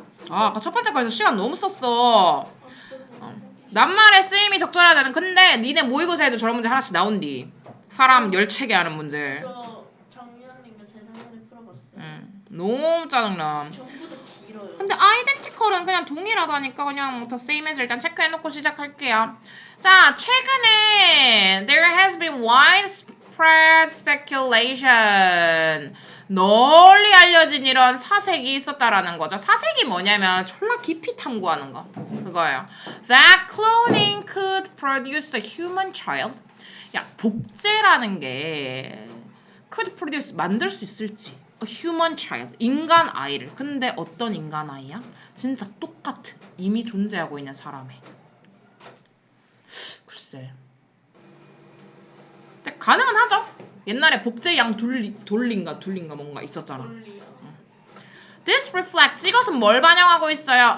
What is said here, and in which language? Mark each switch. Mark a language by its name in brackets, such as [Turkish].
[Korean] 아까 첫 번째 거에서 시간 너무 썼어. 낱말의 쓰임이 적절하다는. 근데 니네 모의고사에도 저런 문제 하나씩 나온디. 사람 열체게 하는 문제. 저 작년인가 재작년에 풀어봤어요. 너무 짜증나. 전부 다 길어요. 근데 아이덴티컬은 그냥 동일하다니까. 그냥 더 same as 일단 체크해놓고 시작할게요. 자, 최근에 [English] there has been widespread speculation. [Korean] 널리 알려진 이런 사색이 있었다라는 거죠. 사색이 뭐냐면 졸라 깊이 탐구하는 거. 그거예요. [English] That cloning could produce a human child. [Korean] 야, 복제라는 게 [English] could produce, [Korean] 만들 수 있을지. [English] A human child, [Korean] 인간 아이를. 근데 어떤 인간 아이야? 진짜 똑같은, 이미 존재하고 있는 사람의. 글쎄. 근데 가능은 하죠. 옛날에 복제양 둘린가 뭔가 있었잖아. 논리요. [English] This reflects, [Korean] 이것은 뭘 반영하고 있어요?